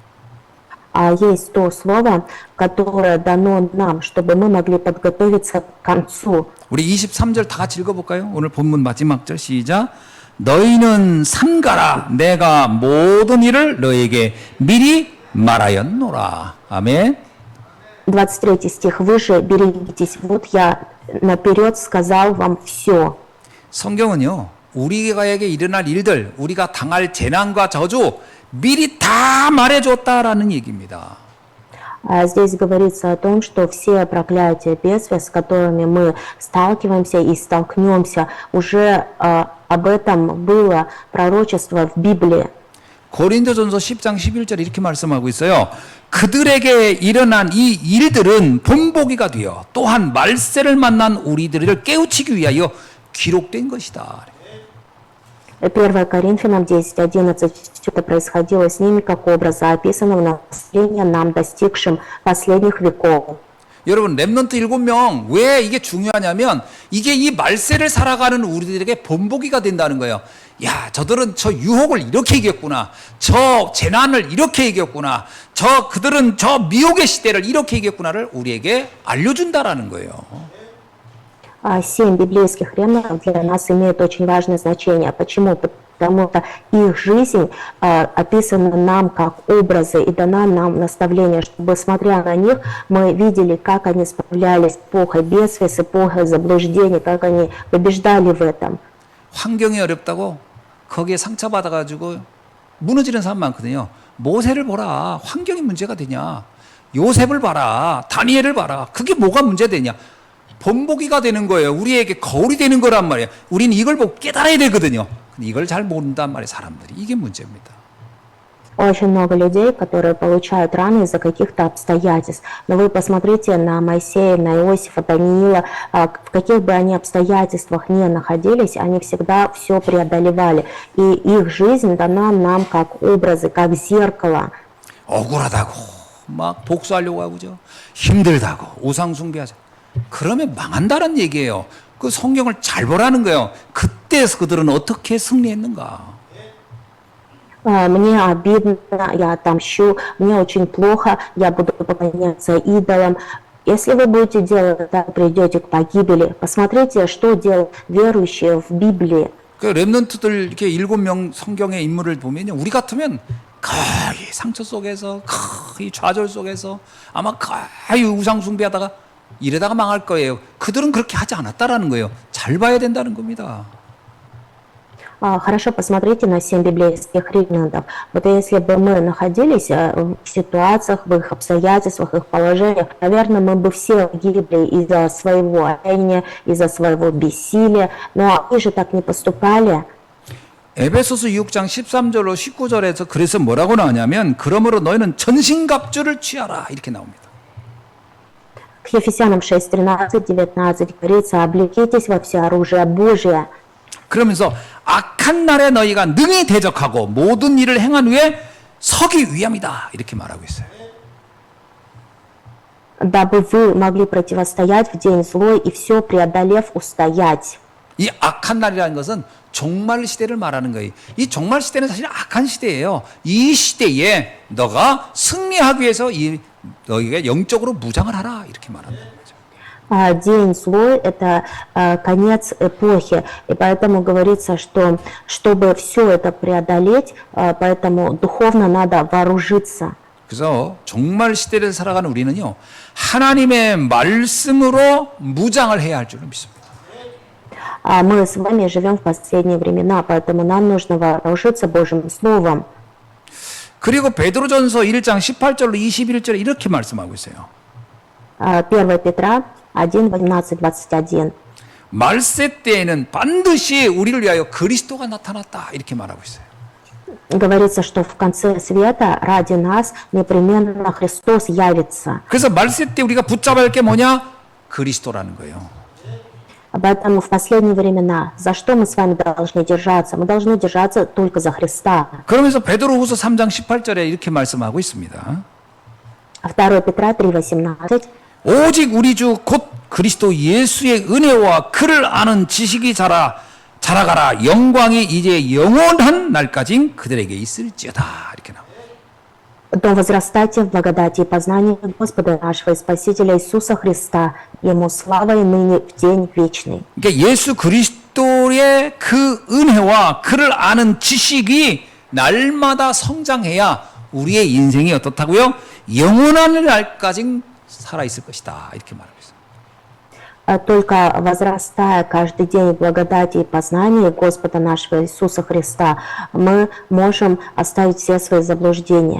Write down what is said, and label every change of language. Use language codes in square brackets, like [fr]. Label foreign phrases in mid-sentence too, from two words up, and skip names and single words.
[ru] Есть то слово, которое дано нам, чтобы мы могли подготовиться к концу. [ko] 우리 23절 다 같이 읽어볼까요? 오늘 본문 마지막 절 시작. 너희는 삼가라. 내가 모든 일을 너에게 미리 말하였노라. 아멘. [ru] 23 стих. Вы же берегитесь. Вот я наперед сказал вам все. [ko] 성경은요. 우리에게 일어날 일들, 우리가 당할 재난과 저주 미리 다 말해줬다라는 얘기입니다. [ru] Здесь говорится о том, что все проклятия, бедствия, с которыми мы сталкиваемся и столкнемся, уже об этом было пророчество в Библии. [ko] 고린도전서 10장 11절 이렇게 말씀하고 있어요. 그들에게 일어난 이 일들은 본보기가 되어 또한 말세를 만난 우리들을 깨우치기 위하여 기록된 것이다. [ru] 1 Коринфянам 10:11. Все это происходило с ними как образа, описанного наследия нам, достигшим последних веков. [ko] 여러분 렘넌트 7명 왜 이게 중요하냐면 이게 이 말세를 살아가는 우리들에게 본보기가 된다는 거예요. 야, 저들은 저 유혹을 이렇게 이겼구나. 저 재난을 이렇게 이겼구나. 그들은 저 미혹의 시대를 이렇게 이겼구나를 우리에게 알려준다라는 거예요. [ru] 7 библейских ремнантов для нас имеют очень важное значение. Почему? Потому что их жизнь описана нам как образы и дана нам наставление, чтобы, смотря на них, мы видели, как они справлялись с эпохой бедствия, с эпохой заблуждений, как они побеждали в этом. [ko] 환경이 어렵다고 거기에 상처받아가지고 무너지는 사람 많거든요. 모세를 보라. 환경이 문제가 되냐. 요셉을 봐라. 다니엘을 봐라. 그게 뭐가 문제되냐. 본보기가 되는 거예요. 우리에게 거울이 되는 거란 말이에요. 우리는 이걸 보고 깨달아야 되거든요. 근데 이걸 잘 모른단 말이에요. 사람들이. 이게 문제입니다. [ru] Очень много людей, которые получают раны из-за каких-то обстоятельств. Но вы посмотрите на Моисея, на Иосифа, Даниила, в каких бы они обстоятельствах ни находились, они всегда все преодолевали. И их жизнь дана нам как образы, как зеркало. [ko] 억울하다고 막 복수하려고 하고죠. 힘들다고 우상 숭배하자. 그러면 망한다는 얘기예요. 그 성경을 잘 보라는 거예요. 그때 그들은 어떻게 승리했는가. [ru] Мне обидно, я отомщу, мне очень плохо, я буду поклоняться идолам. Если вы будете делать так, придете к погибели. Посмотрите, что делают верующие в Библии. [ko] 그 렘넌트들 이렇게 7명 성경의 인물을 보면요. 우리 같으면 거의 상처 속에서 거의 좌절 속에서 아마 거의 우상 숭배하다가 이러다가 망할 거예요. 그들은 그렇게 하지 않았다라는 거예요. 잘 봐야 된다는 겁니다. [ru] Хорошо, посмотрите на 7 библейских ремнантов. Вот если бы мы находились в ситуациях, в их обстоятельствах, в их положениях, наверное, мы бы все погибли из-за своего отчаяния, из-за своего бессилия. Но они же так не поступали. [ko] 에베소서 6장 13절로 19절에서 그래서 뭐라고 나오냐면 그러므로 너희는 전신갑주를 취하라 이렇게 나옵니다. [ru] К Ефесянам 6, 13, 19 говорится, облекитесь во все оружие Божие. [ko] 그러면서 악한 날에 너희가 능히 대적하고 모든 일을 행한 후에 서기 위함이다 이렇게 말하고 있어요. [ru] Дабы вы могли противостоять в день злой и все преодолев устоять. [ko] 이 악한 날이라는 것은 종말 시대를 말하는 거예요. 이 종말 시대는 사실 악한 시대예요. 이 시대에 너가 승리하기 위해서 너희가 영적으로 무장을 하라 이렇게 말하는 거죠. [ru] День злой – это конец эпохи, и поэтому говорится, что чтобы все это преодолеть, поэтому духовно надо вооружиться. [ko] 그래서 종말 시대를 살아가는 우리는요 하나님의 말씀으로 무장을 해야 할 줄로 믿습니다. [ru] Мы с вами живем в последние времена, поэтому нам нужно вооружиться Божьим Словом. [ko] 그리고 베드로전서 1장 18절로 21절에 이렇게 말씀하고 있어요. [ru] 1 Петра 1, 18, 21. [ko] 말세 때에는 반드시 우리를 위하여 그리스도가 나타났다 이렇게 말하고 있어요. [ru] Говорится, что в конце света ради нас непременно Христос явится. [ko] 그래서 말세 때 우리가 붙잡아야 할 게 뭐냐? 그리스도라는 거예요. [ru] Поэтому в последние времена, за что мы с вами должны держаться? Мы должны держаться только за Христа. [ko] 그러면서 베드로후서 3장 18절에 이렇게 말씀하고 있습니다. [ru] 2 Петра 3, 18. [ko] 오직 우리 주 곧 그리스도 예수의 은혜와 그를 아는 지식이 자라가라. 영광이 이제 영원한 날까지 그들에게 있을지어다. 이렇게 나옵니다. [ru] Но возрастайте в благодати и познании Господа нашего и Спасителя Иисуса Христа, Ему слава и ныне в день вечный. [ko] 그러니까 예수 그리스도의 그 은혜와 그를 아는 지식이 날마다 성장해야 우리의 인생이 어떻다고요? 영원한 날까지 살아있을 것이다. 이렇게 말하고 있습니다. [ru] Только возрастая каждый день в благодати и познании Господа нашего Иисуса Христа, мы можем оставить все свои заблуждения.